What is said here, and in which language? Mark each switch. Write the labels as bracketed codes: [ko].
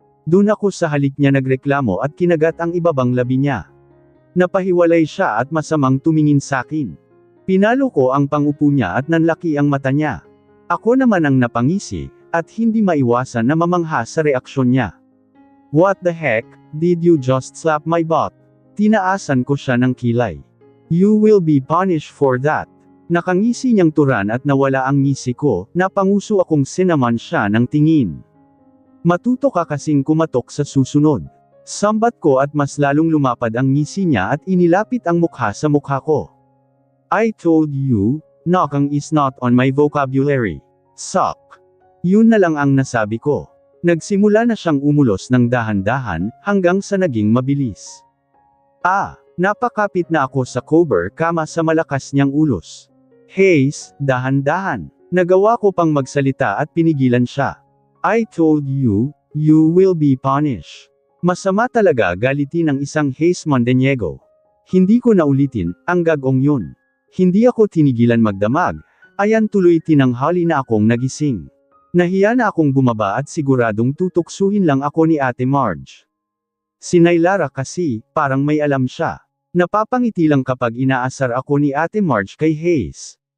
[tl] Doon ako sa halik niya nagreklamo at kinagat ang ibabang labi niya. Napahiwalay siya at masamang tumingin sakin. Pinalo ko ang pangupo niya at nanlaki ang mata niya. Ako naman ang napangisi, at hindi maiwasan na mamangha sa reaksyon niya. [en] What the heck, did you just slap my butt? [tl] Tinaasan ko siya ng kilay. [en] You will be punished for that. [tl] Nakangisi niyang turan at nawala ang ngisi ko, napanguso akong sinaman siya ng tingin. Matuto ka kasing kumatok sa susunod. Sambat ko at mas lalong lumapad ang ngisi niya at inilapit ang mukha sa mukha ko. [en] I told you, knocking is not on my vocabulary. Suck. [tl] Yun na lang ang nasabi ko. Nagsimula na siyang umulos ng dahan-dahan, hanggang sa naging mabilis. Napakapit na ako sa cover kama sa malakas niyang ulos. Hayes, dahan-dahan. Nagawa ko pang magsalita at pinigilan siya. [en] I told you, you will be punished. [tl] Masama talaga galitin ng isang Hayes Mondeniego. Hindi ko naulitin, ang gagong yun. Hindi ako tinigilan magdamag, ayan tuloy tinanghali na akong nagising. Nahiya na akong bumaba at siguradong tutuksuhin lang ako ni Ate Marge. Si Nailara kasi, parang may alam siya. Napapangiti lang kapag inaasar ako ni Ate Marge kay Hayes.